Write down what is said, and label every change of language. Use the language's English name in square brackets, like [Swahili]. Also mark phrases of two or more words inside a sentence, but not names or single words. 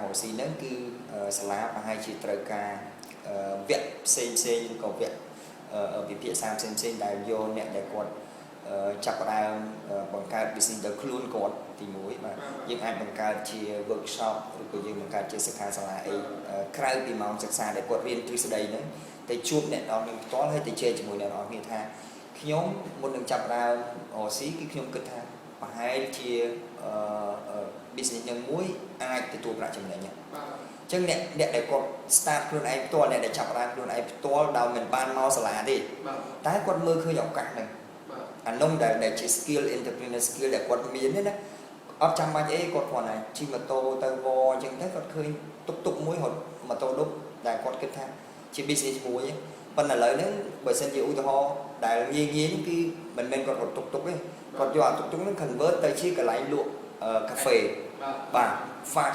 [Khmer] កស៊ីហ្នឹងគឺសាលាប្រហែលជាត្រូវការវគ្គផ្សេងក៏វគ្គវិភាគសាផ្សេងដែលយកអ្នកដែលគាត់ចាប់ផ្ដើមបង្កើត business ដល់ខ្លួនគាត់ទី1បាទយើងអាចបង្កើតជា workshop ឬក៏យើងបង្កើតជាសិក្ខាសាលាអីក្រៅពីម៉ោងសិក្សាដែលគាត់រៀនទ្រឹស្ដីហ្នឹងតែជួបអ្នកនរគ្នាផ្ទាល់ហើយទៅជែកជាមួយអ្នកនរគ្នាថាខ្ញុំមុននឹងចាប់ផ្ដើម OC គឺខ្ញុំគិតថាប្រហែលជា business នឹងមួយអាចទទួលប្រាក់ចំណេញអញ្ចឹងអ្នកដែលគាត់ start ខ្លួនឯងផ្ទាល់អ្នកដែលចាប់ផ្ដើមខ្លួនឯងផ្ទាល់ដោយមិនបានមកសាលាទេតែគាត់មើលឃើញឱកាសហ្នឹងអានោះដែលជា [English] skill entrepreneur skill [Khmer] ដែលគាត់មាន ទេណាអត់ចាំបាច់អីគាត់គ្រាន់តែជិះម៉ូតូទៅវអញ្ចឹងទៅគាត់ឃើញតុកមួយរត់ម៉ូតូឌុបដែលគាត់គិតថាជា business មួយប៉ុន្តែឥឡូវហ្នឹងបើសិនជាឧ ទាហរណ៍ដែលងាយគឺមិនមែនគាត់រត់តុកទេគាត់យកអាតុកហ្នឹង convert ទៅជាកន្លែងលក់កាហ្វេបាទ fast